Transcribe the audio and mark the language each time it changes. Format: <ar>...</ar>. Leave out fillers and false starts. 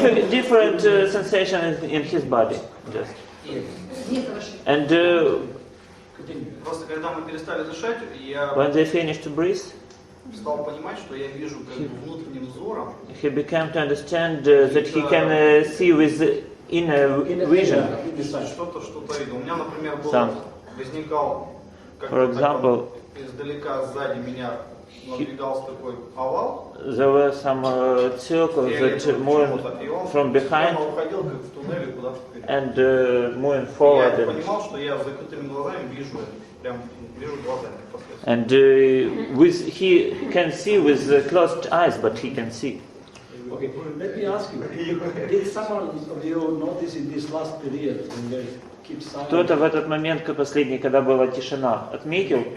<en>Different sensation in his body, just. And</en> <ru>просто когда мы перестали дышать, я</ru> <en>when they finished to breathe,</en> <ru>стал понимать, что я вижу как бы внутренним взором.</ru> <en>he began to understand that he can see with inner vision.</en> <ru>Что-то видел. У меня, например, возникал</ru> <en>For example,</en> <ru>издалека сзади меня надвигался такой овал.</ru> <en>there were some circles that moved from behind</en> <ru>уходил как в туннеле куда-то вперед.</ru> <en>and moving forward.</en> <ru>Я понимал, что я с закрытыми глазами вижу это, прям вижу глазами.</ru> <en>And he can see with closed eyes, but he can see. Okay, let me ask you, did someone of you notice in this last period when they keep silent?</en> <ru>Кто-то в этот момент, последний, когда была тишина, отметил,</ru>